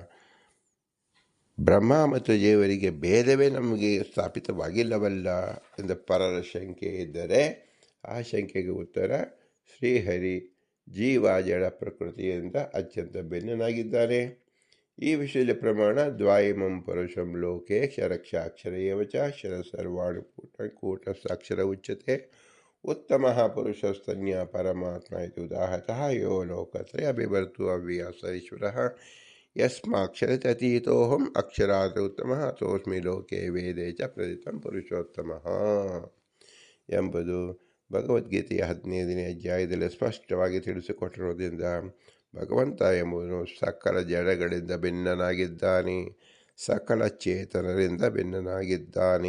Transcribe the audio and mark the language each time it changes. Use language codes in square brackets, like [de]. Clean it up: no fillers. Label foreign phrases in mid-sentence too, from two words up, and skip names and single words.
[kn] ಬ್ರಹ್ಮ ಮತ್ತು ಜೀವರಿಗೆ ಭೇದವೇ ನಮಗೆ ಸ್ಥಾಪಿತವಾಗಿಲ್ಲವಲ್ಲ ಎಂದು ಪರರ ಶಂಕೆ ಇದ್ದರೆ ಆ ಶಂಕೆಗೆ ಉತ್ತರ ಶ್ರೀಹರಿ ಜೀವ ಜಡ ಪ್ರಕೃತಿಯಿಂದ ಅತ್ಯಂತ ಭಿನ್ನನಾಗಿದ್ದಾನೆ. ಈ ವಿಷಯದ ಪ್ರಮಾಣ [sa] ದ್ವಾಯಿಮಂ ಪುರುಷಂ ಲೋಕೆ ಕ್ಷರಕ್ಷಾಕ್ಷರ ಏವಚ ಅಕ್ಷರ ಸರ್ವಾಣಿ ಕೂಟಸ್ಥಾಕ್ಷರ ಉಚ್ಯತೆ ಉತ್ತಮ ಪುರುಷಸ್ತನ್ಯ ಪರಮಾತ್ಮ ಇದು ಉದಾಹತಃ ಯೋ ಲೋಕತ್ರಯ ಬಿಭರ್ತು ಅವ್ಯಾಸ ಈಶ್ವರಃ ಯಸ್ಮಾಕ್ಷರತತೀತೋಹಂ ಅಕ್ಷರಾತ್ ಉತ್ತಮ ತೋಸ್ಮಿ ಲೋಕೆ ವೇದೇ ಚ ಪ್ರದಿತಂ ಪುರುಷೋತ್ತಮ [kn] ಎಂಬುದು ಭಗವದ್ಗೀತೆಯ 15ನೇ ಅಧ್ಯಾಯದಲ್ಲಿ ಸ್ಪಷ್ಟವಾಗಿ ತಿಳಿಸಿಕೊಟ್ಟಿರುವುದರಿಂದ ಭಗವಂತ ಎಂಬುದನ್ನು ಸಕಲ ಜಡಗಳಿಂದ ಭಿನ್ನನಾಗಿದ್ದಾನೆ, ಸಕಲ ಚೇತನರಿಂದ ಭಿನ್ನನಾಗಿದ್ದಾನೆ.